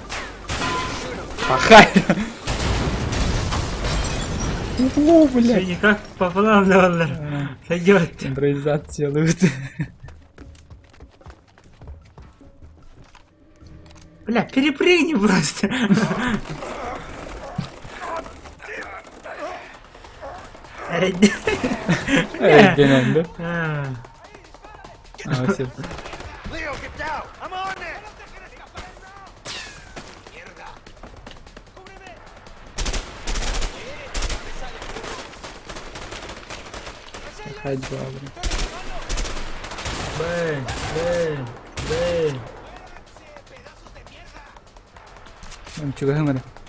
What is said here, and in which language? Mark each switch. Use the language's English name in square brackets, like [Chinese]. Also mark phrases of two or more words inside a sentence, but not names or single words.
[Russian] Пахай! О, блядь. Никак пополам, да, сойдет. Импровизация лут. Бля, перепрыгни просто. [Turkish] Aynen de. Ama şey. [English] Leo, get down! I'm on it! [Turkish] Hadi abi. Bang. Ben çıkayım hadi.